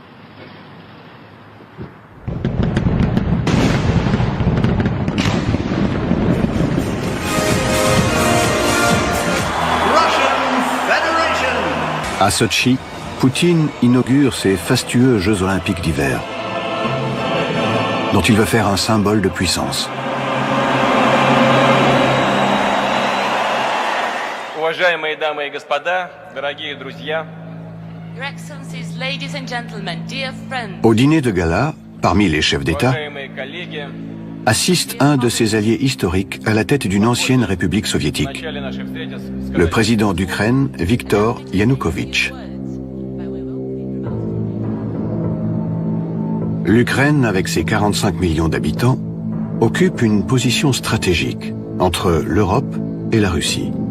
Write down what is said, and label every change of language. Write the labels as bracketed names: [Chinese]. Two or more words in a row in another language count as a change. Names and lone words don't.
[French] À Sotchi, Poutine inaugure ses fastueux Jeux olympiques d'hiver, dont il veut faire un symbole de puissance. [Russian] Уважаемые дамы и господа, дорогие друзья. [English] Your Excellencies, ladies and gentlemen, dear friends. [French] Au dîner de gala, parmi les chefs d'État, assiste un de ses alliés historiques à la tête d'une ancienne république soviétique, le président d'Ukraine, Viktor Yanukovych. L'Ukraine, avec ses 45 millions d'habitants, occupe une position stratégique entre l'Europe et la Russie.